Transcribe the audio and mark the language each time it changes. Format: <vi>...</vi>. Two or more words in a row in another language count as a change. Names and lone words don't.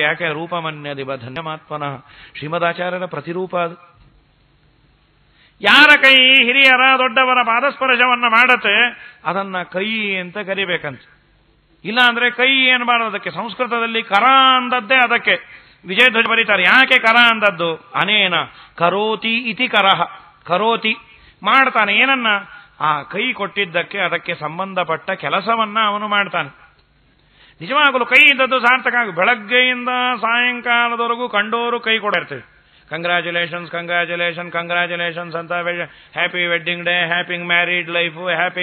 <kn>ಯಾಕೆ</kn> <sa>ರೂಪಮನ್ಯದಿವ ಧನ್ಯಮಾತ್ಮನಃ,</sa> <kn>ಶ್ರೀಮದಾಚಾರ್ಯರ ಪ್ರತಿರೂಪ ಅದು. ಯಾರ ಕೈ ಹಿರಿಯರ ದೊಡ್ಡವರ ಪಾದಸ್ಪರ್ಶವನ್ನ ಮಾಡತ್ತೆ ಅದನ್ನ ಕೈ ಅಂತ ಕರಿಬೇಕಂತ. ಇಲ್ಲ ಅಂದ್ರೆ ಕೈ ಏನು ಮಾಡೋದು, ಅದಕ್ಕೆ ಸಂಸ್ಕೃತದಲ್ಲಿ ಕರ ಅಂದದ್ದೇ ಅದಕ್ಕೆ. ವಿಜಯಧ್ವಜ ಬರೀತಾರೆ, ಯಾಕೆ ಕರ ಅಂದದ್ದು?</kn> <sa>ಅನೇನ ಕರೋತಿ ಇತಿ ಕರಹ,</sa> <kn>ಕರೋತಿ ಮಾಡ್ತಾನೆ ಏನನ್ನ, ಆ ಕೈ ಕೊಟ್ಟಿದ್ದಕ್ಕೆ ಅದಕ್ಕೆ ಸಂಬಂಧಪಟ್ಟ ಕೆಲಸವನ್ನ ಅವನು ಮಾಡ್ತಾನೆ. ನಿಜವಾಗಲೂ ಕೈ ಇದ್ದದ್ದು ಸಾರ್ಥಕ ಆಗ. ಬೆಳಗ್ಗೆಯಿಂದ ಸಾಯಂಕಾಲದವರೆಗೂ ಕಂಡೋರು ಕೈ ಕೊಡಿರ್ತೇವೆ.</kn> <en>congratulations congratulation congratulations ಅಂತ, happy wedding day, happy married life, happy.</en>